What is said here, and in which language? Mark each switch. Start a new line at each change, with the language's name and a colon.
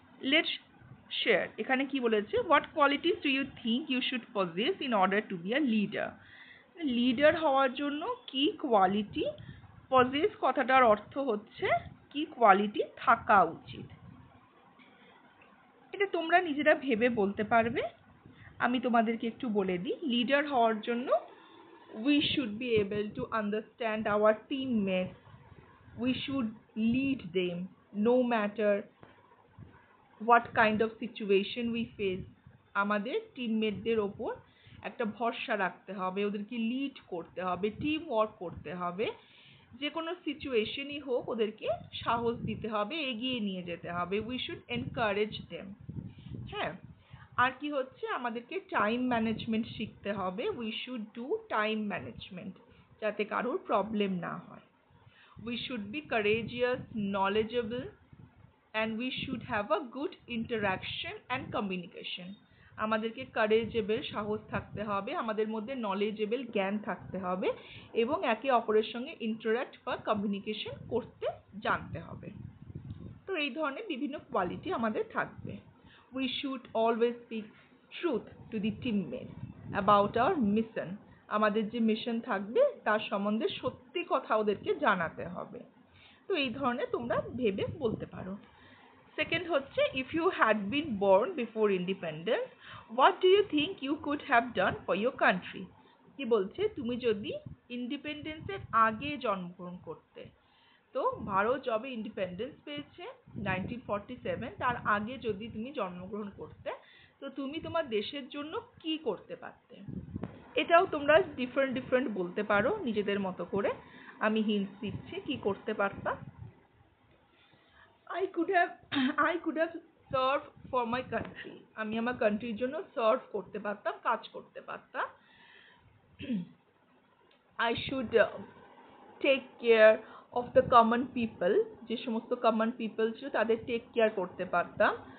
English: Let's share.
Bangla: এখানে কি বলেছে,
English: What qualities do you think you should possess in order to be a leader.
Bangla: Leader হওয়ার জন্য কি কোয়ালিটি, পজেস কথাটার অর্থ হচ্ছে কি কোয়ালিটি থাকা উচিত। এটা তোমরা নিজেরা ভেবে বলতে পারবে, আমি তোমাদেরকে একটু বলে দিই। লিডার হওয়ার জন্য
English: we should be able to understand our teammates, we should lead them no matter what kind of situation we face.
Bangla: আমাদের টিমমেটদের ওপর একটা ভরসা রাখতে হবে, ওদেরকে লিড করতে হবে, টিম ওয়ার্ক করতে হবে, যে কোনো সিচুয়েশনই হোক ওদেরকে সাহস দিতে হবে, এগিয়ে নিয়ে যেতে হবে।
English: We should encourage them.
Bangla: হ্যাঁ, আর কি হচ্ছে, আমাদেরকে টাইম ম্যানেজমেন্ট শিখতে হবে।
English: we should do time management
Bangla: যাতে কারোর প্রবলেম না হয়।
English: We should be courageous, knowledgeable and we should have a good interaction and communication.
Bangla: আমাদেরকে কারেজেবল, সাহস থাকতে হবে, আমাদের মধ্যে নলেজেবল, জ্ঞান থাকতে হবে এবং একে অপরের সঙ্গে ইন্টারাক্ট বা কমিউনিকেশন করতে জানতে হবে। তো এই ধরনের বিভিন্ন কোয়ালিটি আমাদের থাকবে।
English: We should always speak truth to the teammates about our mission.
Bangla: আমাদের যে মিশন থাকবে তার সম্বন্ধে সত্যি কথা ওদেরকে জানাতে হবে। তো এই ধরনের তোমরা ভেবে বলতে পারো। সেকেন্ড হচ্ছে,
English: if you had been born before independence, what do you think you could have done for your country?
Bangla: কি বলছে, তুমি যদি ইন্ডিপেন্ডেন্সের আগে জন্মগ্রহণ করতে, তো ভারত যবে ইন্ডিপেন্ডেন্স পেয়েছে 1947, তার আগে যদি তুমি জন্মগ্রহণ করতে, তো তুমি তোমার দেশের জন্য কি করতে পারতে। এটাও তোমরা ডিফারেন্ট বলতে পারো নিজেদের মতো করে। আমি হিন্টস দিচ্ছি কি করতে পারতাম।
English: I could have served for my country.
Bangla: আমি আমার কান্ট্রির জন্য সার্ভ করতে পারতাম, কাজ করতে পারতাম।
English: I should take care of the common people,
Bangla: যে সমস্ত common people ছিল তাদের take care করতে পারতাম।